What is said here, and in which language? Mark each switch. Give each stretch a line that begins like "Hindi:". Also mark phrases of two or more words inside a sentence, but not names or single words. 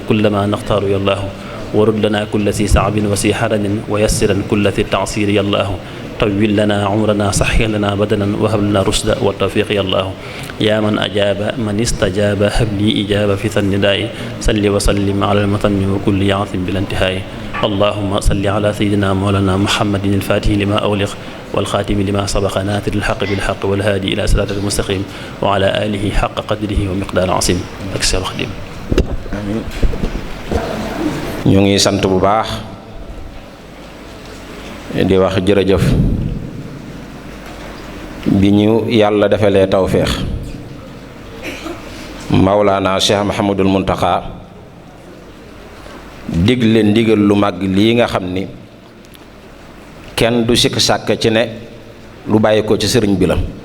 Arabic: كل ما نختار يا الله ورد لنا كل ذي صعب وذي حرج ويسرا كل ذي التعسير يا الله طول لنا عمرنا صحي لنا بدنا وهب لنا رشدا والتوفيق يا الله يا من أجاب من استجاب هب لي إجابة في النداء صل وسلم على المتمم وكل يعظم بالانتهاء اللهم صل على سيدنا مولانا محمد الفاتح لما أغلق والخاتم لما سبق ناتر الحق بالحق والهادي إلى صراط المستقيم وعلى آله حق قدره ومقدار عظيم. أكسر الخديم. آمين.
Wolof: ñu ngi sant bu baax di wax jërëjëf bi ñu yàlla defalee tawféex Mawlaana Cheikh Mouhamadul Mountakha digle ndigal lu mag lii nga xam ni kenn du sikk sàkk ci ne lu bàyyi ko ci sëriñ bi la.